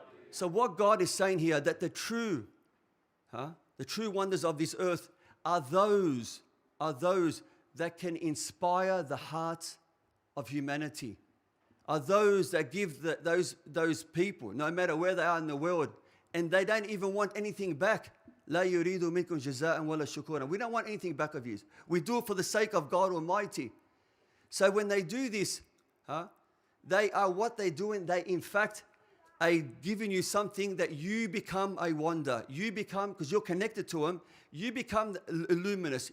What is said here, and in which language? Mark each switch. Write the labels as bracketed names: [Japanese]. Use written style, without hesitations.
[English] So what God is saying here, that the true wonders of this earth are those that can inspire the hearts of humanity, are those that give those people, no matter where they are in the world, and they don't even want anything back. [Arabic] لا يريد منكم جزاء ولا شكورا. [English] We don't want anything back of you. We do it for the sake of God Almighty. So when they do this, they are what they're doing. They in fact are giving you something that you become a wonder. You become, because you're connected to them, you become luminous.